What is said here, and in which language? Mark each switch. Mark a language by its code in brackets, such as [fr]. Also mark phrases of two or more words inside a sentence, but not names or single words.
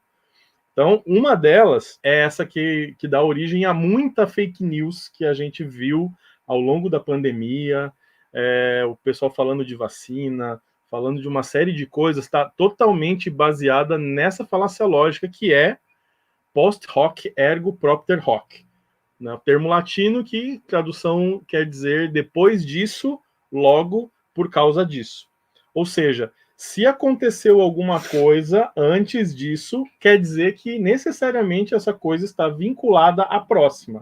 [pt] Então, uma delas é essa que dá origem a muita [en] fake news [pt] que a gente viu ao longo da pandemia, o pessoal falando de vacina, falando de uma série de coisas, está totalmente baseada nessa falácia lógica que é [la] post hoc ergo propter hoc. [pt] Né? O termo latino que tradução quer dizer depois disso, logo por causa disso. Ou seja, se aconteceu alguma coisa antes disso, quer dizer que necessariamente essa coisa está vinculada à próxima.